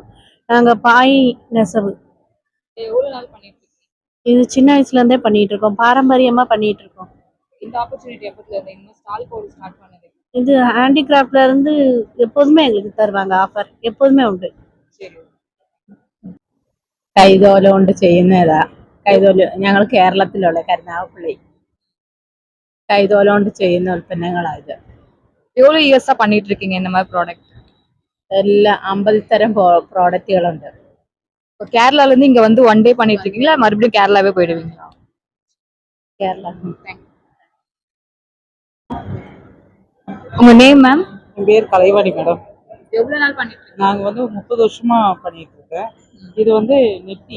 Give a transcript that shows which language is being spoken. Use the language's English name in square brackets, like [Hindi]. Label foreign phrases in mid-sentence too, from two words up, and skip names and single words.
[Tamil] நாங்கள் பாய் நெசவு எவ்வளவு நாள் பண்ணிட்டு இருக்கீங்க? இது சின்ன வயசுலேருந்தே பண்ணிகிட்டு இருக்கோம், பாரம்பரியமாக பண்ணிகிட்டு இருக்கோம். இந்த ஆப்பர்ச்சுனிட்டி எப்பத்துல இருந்து இன்னும் [English] stall board start [Tamil] பண்ணது? இது ஹேண்டிகிராஃப்ட்லேருந்து எப்போதுமே எங்களுக்கு தருவாங்க, ஆஃபர் எப்போதுமே உண்டு. சரி. [Malayalam] കൈതോല കൊണ്ട് ചെയ്യുന്നതാ. കൈതോല ഞങ്ങൾ കേരളത്തിലുള്ള കരുനാഗപ്പള്ളി കൈതോല കൊണ്ട് ചെയ്യുന്ന ഉൽപ്പന്നങ്ങളാണ് ഇത്. [Tamil] எவ்வளவு இயர்ஸா பண்ணிட்டு இருக்கீங்க இந்த மாதிரி ப்ராடக்ட்? [Malayalam] എല്ലാ 50 തരം പ്രോഡക്റ്റുകളുണ്ട്. [Tamil] இப்போ கேரளால இருந்து இங்க வந்து [English] one day [Tamil] பண்ணிட்டு இருக்கீங்களா, மறுபடியும் கேரளாவே போயிடுவீங்களா? [Malayalam] കേരള. [Tamil] உங்க [English] name ma'am? [Tamil] என் பேர் கலைவாணி மேடம். எவ்வளவு நாள் பண்ணிட்டு இருக்கீங்க? நாங்கள் 30 வருஷமா பண்ணிட்டு இருக்கேன். இது நெட்டி.